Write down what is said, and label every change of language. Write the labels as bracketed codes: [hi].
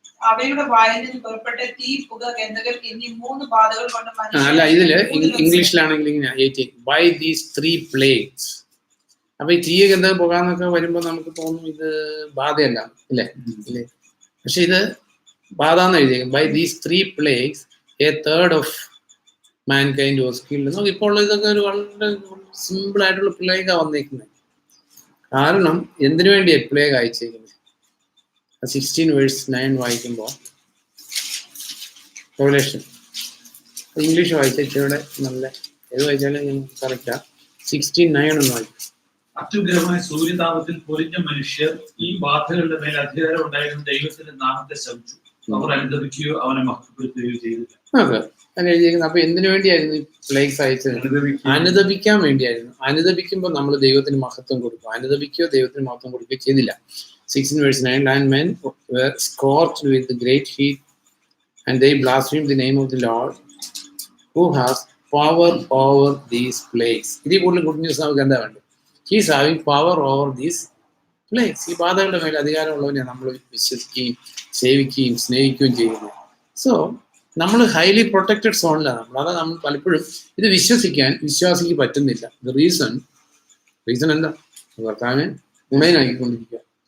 [ml] അവയുടെ വായിൽ നിന്ന് പുറപ്പെട്ട തീ, പുക, ഗന്ധകം എന്നീ 3 ബാധകൾ കൊണ്ട് അല്ല, ഇതില് ഇംഗ്ലീഷിലാണെങ്കിൽ ഇങ്ങനെ 18 [en] By these 3 plagues. [ml] അപ്പൊ ഈ തീയ ഗന്ധകം പുകാന്നൊക്കെ വരുമ്പോ നമുക്ക് തോന്നും ഇത് ബാധയല്ല, ഇല്ലേ? പക്ഷെ ഇത് ബാധാന്ന് എഴുതിയേക്കും. [en] By these 3 plagues a third of mankind was killed. [ml] നമുക്ക് ഇപ്പോൾ ഇതൊക്കെ ഒരു വളരെ സിമ്പിൾ ആയിട്ടുള്ള പ്ലേഗാണ് വന്നേക്കുന്നത്. കാരണം എന്തിനു വേണ്ടിയാ പ്ലേഗ് അയച്ചേക്കുന്നത്? 16:9 വായിക്കുമ്പോൾ റെവലേഷൻ ഇംഗ്ലീഷ് വായിച്ചവിടെ നല്ല ഏത് വായിച്ചാലും നമുക്ക് കറക്റ്റാ. 16:9 ഒന്ന് വായിക്കും. അത്യുഗ്രഹമായ സൂര്യതാപത്തിൽ പൊരിഞ്ഞ മനുഷ്യർ ഈ ബാധകളുടെ മേൽ അധികാരം ഉണ്ടായിരുന്ന ദൈവത്തിന്റെ നാമത്തെ ശപിച്ചു. അവർ അനുദപിക്കുകയോ അവനെ മഹത്വപ്പെടുത്തുകയോ ചെയ്തില്ല. അതെ, അങ്ങനെ എഴുതിയിരിക്കുന്നത്. അപ്പൊ എന്തിനു വേണ്ടിയായിരുന്നു ഈ പ്ലേഗ്സ് അയച്ചത്? അനുദപിക്കാൻ വേണ്ടിയായിരുന്നു. അനുദപിക്കുമ്പോൾ നമ്മൾ ദൈവത്തിന് മഹത്വം കൊടുക്കും. അനുദപിക്കുകയോ ദൈവത്തിന് മഹത്വം കൊടുക്കുകയോ ചെയ്തില്ല. [en] 16:9 and men were scorched with the great heat and they blasphemed the name of the Lord who has power over these plagues. [ml] ഇതിൽ കൂടുതൽ ഗുഡ് ന്യൂസ് നമുക്ക് എന്താ വേണ്ടത്? [en] He is having power over these plagues. [ml] ഈ ബാധകളുടെ മേലെ അധികാരമുള്ളവനെ നമ്മൾ വിശ്വസിക്കുകയും സേവിക്കുകയും സ്നേഹിക്കുകയും ചെയ്യുന്നത്. സോ നമ്മൾ [en] highly protected [ml] സോണിലാണ് നമ്മൾ. അതാണ് നമ്മൾ പലപ്പോഴും ഇത് വിശ്വാസിക്ക് പറ്റുന്നില്ല. റീസൺ എന്താ? ഭർത്താവിനെ ഗുണയനാക്കിക്കൊണ്ടിരിക്കുക.